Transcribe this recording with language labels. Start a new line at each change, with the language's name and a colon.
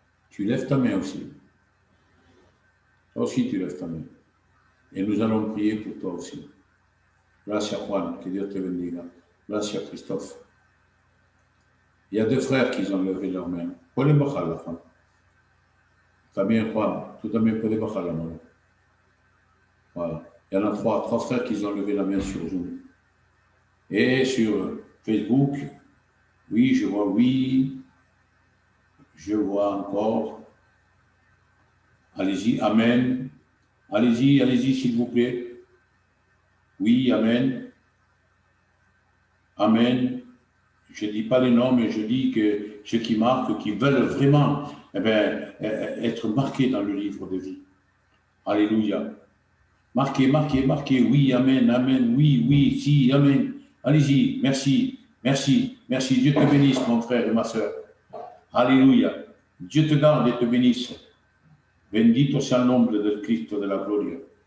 French: Tu lèves ta main aussi. Toi aussi, tu lèves ta main. Et nous allons prier pour toi aussi.
Spanish: Gracias, Juan.
French: Que Dieu
Spanish: te bendiga. Gracias, Christophe.
French: Il y a deux frères qui ont levé leurs mains.
Spanish: Pueden bajar la mano. También, Juan, tú también puedes bajar la mano.
French: Voilà. Il y en a trois frères qui ont levé la main sur Zoom. Et sur Facebook, oui, je vois oui. Je vois encore. Allez-y, amen. Allez-y, s'il vous plaît. Oui, amen. Amen. Je ne dis pas les noms, mais je dis que ceux qui marquent, qui veulent vraiment être marqués dans le livre de vie. Alléluia. Marquez. Oui, amen, amen. Oui, si, amen. Allez-y, merci. Dieu te bénisse, mon frère et ma soeur. Alléluia. Dieu te garde et te bénisse.
Spanish: Bendito sea el nombre del Cristo de la gloria.